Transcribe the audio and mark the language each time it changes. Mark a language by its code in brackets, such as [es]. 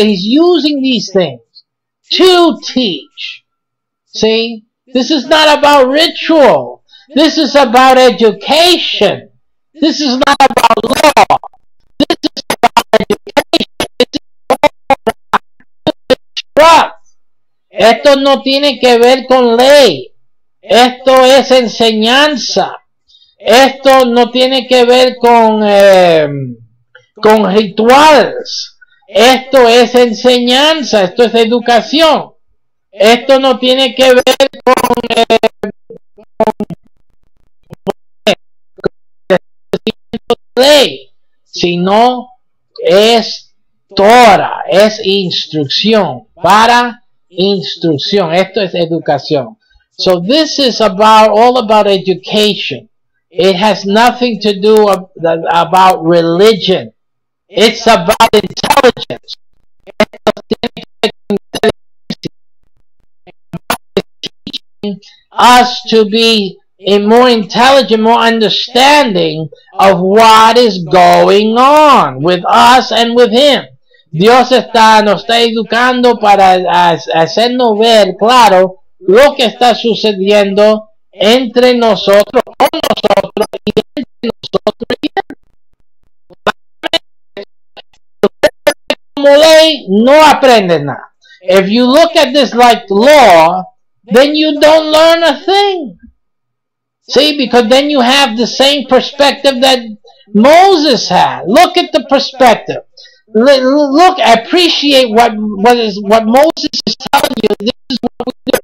[en] He's using these things to teach. See? This is not about ritual. This is about education. This is not about law. This is about education. This is about trust. [es] Esto no tiene que ver con ley. Esto es enseñanza. Esto no tiene que ver con rituales. Esto es enseñanza. Esto es educación. Esto no tiene que ver con ley, sino es Torah, es instrucción, para instrucción. Esto es educación. [en] So this is all about education. It has nothing to do about religion. It's about intelligence. Us to be more intelligent, more understanding of what is going on with us and with Him. [es] Dios nos está educando para hacernos ver claro lo que está sucediendo entre nosotros, con nosotros y entre nosotros y Él. Como ley, no aprendes nada. [en] If you look at this like law, then you don't learn a thing. See, because then you have the same perspective that Moses had. Look at the perspective. Look, appreciate what Moses is telling you. This is what we do.